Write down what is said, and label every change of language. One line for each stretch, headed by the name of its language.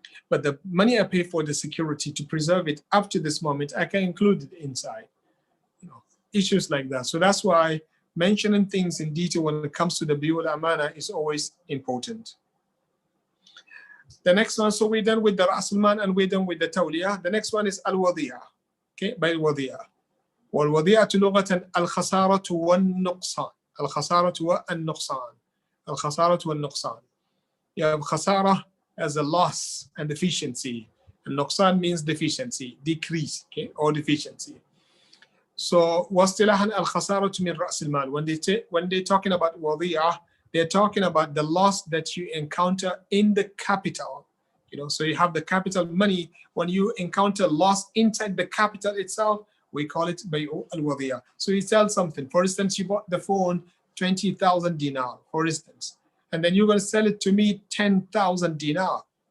English: But the money I pay for the security to preserve it up to this moment, I can include it inside. Issues like that. So that's why mentioning things in detail when it comes to the Biyul Amana is always important. The next one, so we're done with the Rasulman and we're done with the Tawliya. The next one is Al-Wadi'a. Okay, by Al-Wadi'a.
Arabic: والوضيعة لغة الخسارة والنقصان. الخسارة والنقصان. الخسارة والنقصان.
English: You have khasara as a loss and deficiency. And nuqsan means deficiency, decrease, okay, or deficiency.
Arabic: So واصطلاحا الخسارة من رأس المال.
English: When they're talking about wadi'ah, they're talking about the loss that you encounter in the capital. So you have the capital money. When you encounter loss inside the capital itself, we call it Bay'u al-Wadi'ah. So you sell something. For instance, you bought the phone 20,000 dinar, for instance, and then you're going to sell it to me 10,000 dinar.